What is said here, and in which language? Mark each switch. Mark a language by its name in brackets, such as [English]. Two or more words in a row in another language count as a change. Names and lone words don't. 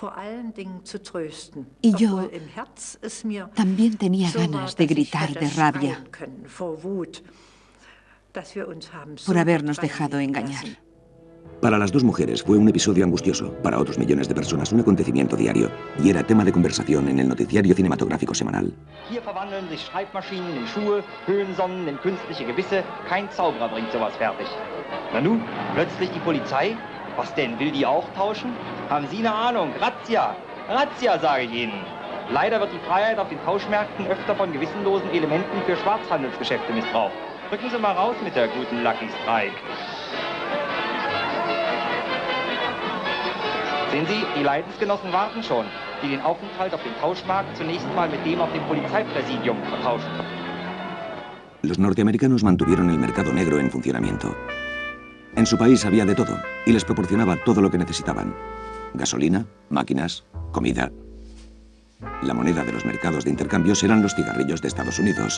[Spanish] Y yo también tenía ganas de gritar de rabia por habernos dejado engañar. Para las 2 mujeres fue un episodio angustioso, para otros millones de personas un acontecimiento diario, y era tema de conversación en el noticiario cinematográfico semanal. [German] Hier verwandeln sich Schreibmaschinen in Schuhe, Höhensonnen in künstliche Gewisse. Kein Zauberer bringt sowas fertig. Na nun, plötzlich die Polizei? Was denn, will die auch tauschen? Haben Sie eine Ahnung? Razzia! Razzia, sage ich Ihnen. Leider wird die Freiheit auf den Tauschmärkten öfter von gewissenlosen Elementen für Schwarzhandelsgeschäfte missbraucht. Rücken Sie mal raus mit der guten Lucky Strike. Sehen Sie, die Leidensgenossen warten schon, die den Aufenthalt auf dem Tauschmarkt zunächst mal mit dem auf dem Polizeipräsidium vertauschen. [Spanish] Los norteamericanos mantuvieron el mercado negro en funcionamiento. En su país había de todo y les proporcionaba todo lo que necesitaban. Gasolina, máquinas, comida. La moneda de los mercados de intercambios eran los cigarrillos de Estados Unidos.